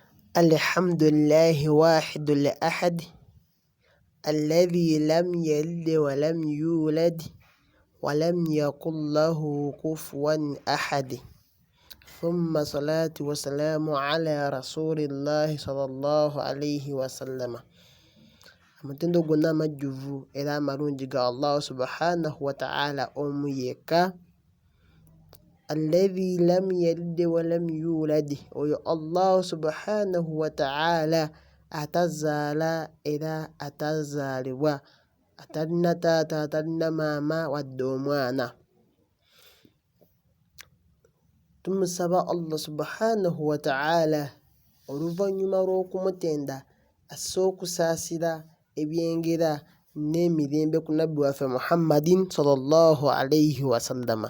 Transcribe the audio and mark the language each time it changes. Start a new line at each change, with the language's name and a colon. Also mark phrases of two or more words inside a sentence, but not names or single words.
Arabic: الحمد لله الواحد الأحد الذي لم يلد ولم يولد ولم يكن له كفوا أحد. ثم الصلاة والسلام على رسول الله صلى الله عليه وسلم.
Ganda: Amatendo gonna majjuvu era amalungi ga Allah
Arabic: سبحانه وتعالى
Ganda: omu yekka.
Arabic: الذي لم يلد ولم يولد,
Ganda: oyo Allah
Arabic: سبحانه وتعالى
Ganda: atazaala era atazaalibwa, atalina taata atalina maama wadde omwana. Tumusaba Allah
Arabic: سبحانه وتعالى
Ganda: oluvannyuma lw'okumutenda asse okusaasira ebyengera n'emirembe ku nabbi waffe Muhammadin
Arabic: صلى الله عليه وسلم.